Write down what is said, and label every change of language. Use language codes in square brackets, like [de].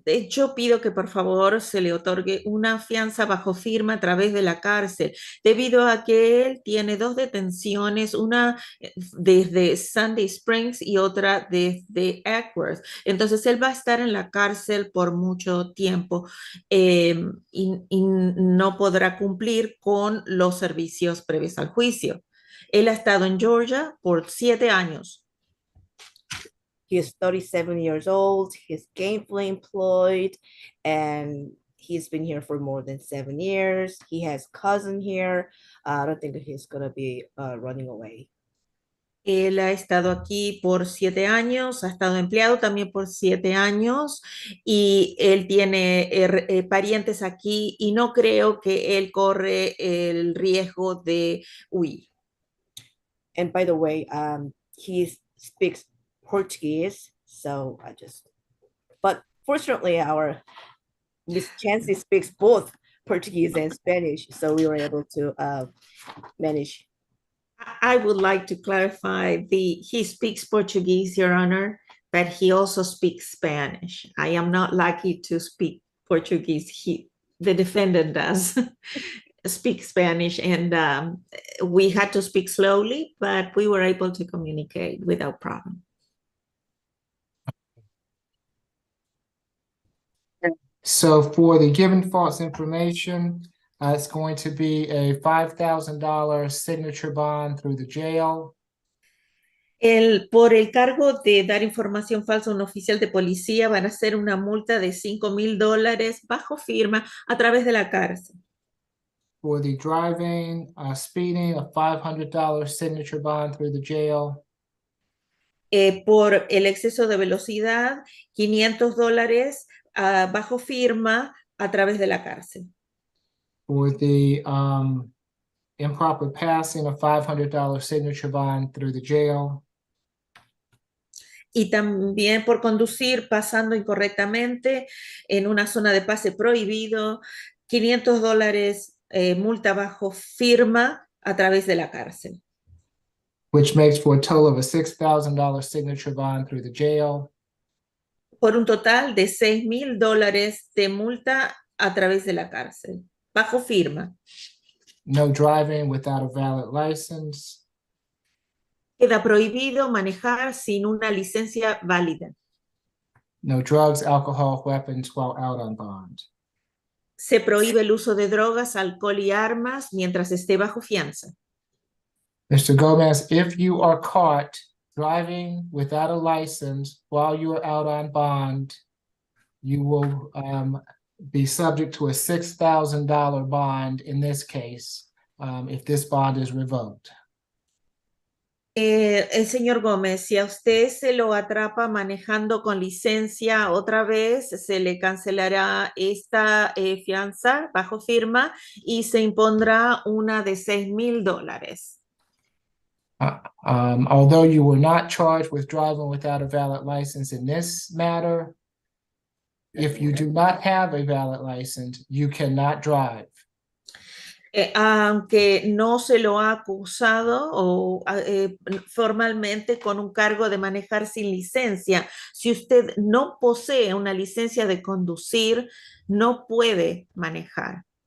[es] Yo pido que por favor se le otorgue una fianza bajo firma a través de la cárcel, debido a que él tiene 2 detenciones, una desde Sandy Springs y otra desde Ackworth. Entonces él va a estar en la cárcel por mucho tiempo y no podrá cumplir con los servicios previos al juicio. Él ha estado en Georgia por 7 años. [en] He is 37 years old. He's gainfully employed, and he's been here for more than 7 years. He has cousin here. I don't think that he's going to be running away. [es] Él ha estado aquí por 7 años, ha estado empleado también por 7 años y él tiene parientes aquí y no creo que él corre el riesgo de huir. [en] And by the way, he speaks Portuguese, so but fortunately our Miss Chancey speaks both Portuguese and Spanish, so we were able to manage. I would like to clarify he speaks Portuguese, Your Honor, but he also speaks Spanish. I am not lucky to speak Portuguese the defendant does speak Spanish, and we had to speak slowly, but we were able to communicate without problem. So for the given false information, it's going to be a $5,000 signature bond through the jail. [es] Por el cargo de dar información falsa a un oficial de policía van a ser una multa de $5,000 bajo firma a través de la cárcel. [en] For the driving, speeding, a $500 signature bond through the jail. [es] Por el exceso de velocidad, $500 bajo firma a través de la cárcel. [en] For the improper passing, a $500 signature bond through the jail. [es] Y también por conducir pasando incorrectamente en una zona de pase prohibido, $500 multa bajo firma a través de la cárcel. [en] Which makes for a total of a $6,000 signature bond through the jail. [es] Por un total de $6,000 de multa a través de la cárcel, bajo firma. [en] No driving without a valid license. [es] Queda prohibido manejar sin una licencia válida. [en] No drugs, alcohol, weapons while out on bond. [es] Se prohíbe el uso de drogas, alcohol y armas mientras esté bajo fianza. [en] Mr. Gomez, if you are caught driving without a license while you are out on bond, you will be subject to a $6,000 bond in this case, if this bond is revoked. [es] El señor Gómez, si a usted se lo atrapa manejando con licencia otra vez, se le cancelará esta fianza bajo firma y se impondrá una de $6,000. [en] Although you were not charged with driving without a valid license in this matter, if you do not have a valid license, you cannot drive. [es] Aunque no se lo ha acusado formalmente con un cargo de manejar sin licencia, si usted no posee una licencia de conducir, no puede manejar.